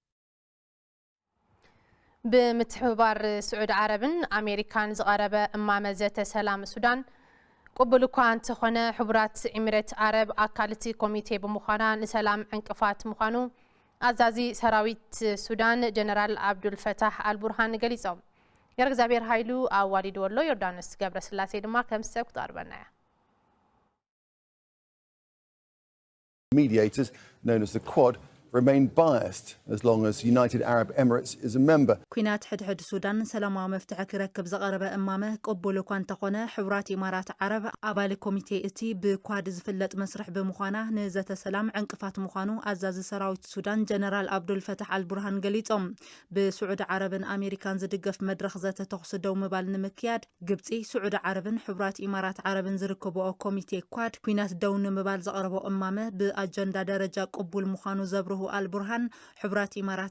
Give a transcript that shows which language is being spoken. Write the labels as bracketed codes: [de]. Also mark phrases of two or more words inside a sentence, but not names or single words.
[ti] ብምትሕብባር ስዑድ ዓረብን ኣሜሪካን ዝቐረበ እማመዘተ ሰላም ሱዳን ቅቡል እኳ እንተኾነ ሕቡራት ኤሚሬት ዓረብ ኣካልቲ ኮሚቴ ብምዃና ንሰላም ዕንቅፋት ምዃኑ ኣዛዚ ሰራዊት ሱዳን ጀነራል አብዱል ፈታህ አልቡርሃን ገሊጾም የርግዛቤር ኃይሉ አዋሊድ ወሎ ዮርዳኖስ ገብረስላሴ ድማ ከምሰብ ቁጣርበና [en] Mediators known as the Quad remain biased as long as United Arab Emirates is a member. [ti] ኩናት ሕድሕድ ሱዳን ሰላማዊ መፍትሒ ክረክብ ዘቀረበ እማመ ቅቡል እኳ እንተኾነ ሕቡራት ኢማራት ዓረብ ኣባል ኮሚቴ እቲ ብኳድ ዝፍለጥ መስርሕ ብምዃና ንዘተ ሰላም ዕንቅፋት ምዃኑ ኣዛዚ ሰራዊት ሱዳን ጀነራል አብዱል ፈታህ አልቡርሃን ገሊጾም ብስዑድ ዓረብን ኣሜሪካን ዝድገፍ መድረኽ ዘተ ተኽስ ደው ምባል ንምክያድ ግብፂ ስዑድ ዓረብን ሕቡራት ኢማራት ዓረብን ዝርከብኦ ኮሚቴ ኳድ ኩናት ደው ንምባል ዘቀረቦ እማመ ብኣጀንዳ ደረጃ ቅቡል ምዃኑ ዘብርሁ አልቡርሃን ሕቡራት ኢማራት